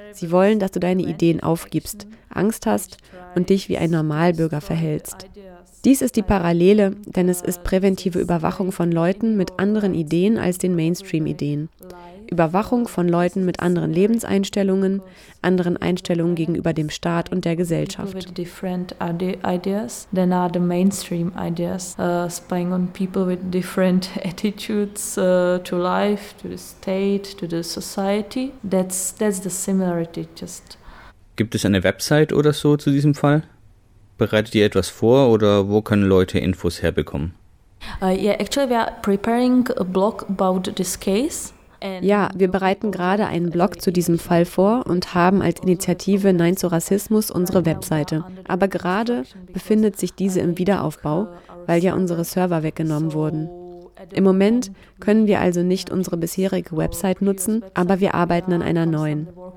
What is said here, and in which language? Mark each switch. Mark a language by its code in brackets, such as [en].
[de] Sie wollen, dass du deine Ideen aufgibst, Angst hast und dich wie ein Normalbürger verhältst. Dies ist die Parallele, denn es ist präventive Überwachung von Leuten mit anderen Ideen als den Mainstream-Ideen. Überwachung von Leuten mit anderen Lebenseinstellungen, anderen Einstellungen gegenüber dem Staat und der Gesellschaft. [en] Different ideas than are the mainstream ideas, spying on people with different attitudes to life, to the state, to the society. That's the similarity. Just. [de] Gibt es eine Website oder so zu diesem Fall? Bereitet ihr etwas vor oder wo können Leute Infos herbekommen? [en] Actually, we are preparing a blog about this case. [de] Ja, wir bereiten gerade einen Blog zu diesem Fall vor und haben als Initiative Nein zu Rassismus unsere Webseite. Aber gerade befindet sich diese im Wiederaufbau, weil ja unsere Server weggenommen wurden. Im Moment können wir also nicht unsere bisherige Website nutzen, aber wir arbeiten an einer neuen.